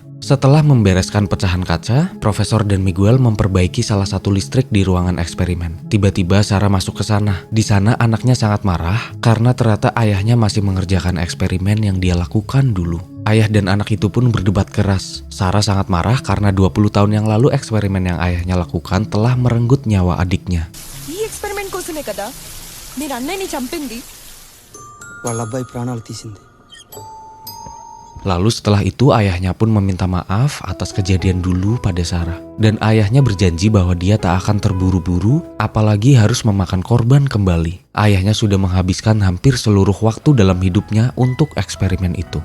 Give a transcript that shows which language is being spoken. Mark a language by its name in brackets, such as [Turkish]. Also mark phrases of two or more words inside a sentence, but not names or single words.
[Indonesian] Setelah membereskan pecahan kaca, Profesor dan Miguel memperbaiki salah satu listrik di ruangan eksperimen. Tiba-tiba Sarah masuk ke sana. Di sana anaknya sangat marah karena ternyata ayahnya masih mengerjakan eksperimen yang dia lakukan dulu. Ayah dan anak itu pun berdebat keras. Sarah sangat marah karena 20 tahun yang lalu eksperimen yang ayahnya lakukan telah merenggut nyawa adiknya. [Telugu] ఈ ఎక్స్పెరిమెంట్ కోసమే కదా మీరు అన్నయ్యని చంపింది. వాళ్ళ అబ్బాయి ప్రాణాలు తీసింది. [Indonesian] Lalu setelah itu ayahnya pun meminta maaf atas kejadian dulu pada Sarah. Dan ayahnya berjanji bahwa dia tak akan terburu-buru apalagi harus memakan korban kembali. Ayahnya sudah menghabiskan hampir seluruh waktu dalam hidupnya untuk eksperimen itu.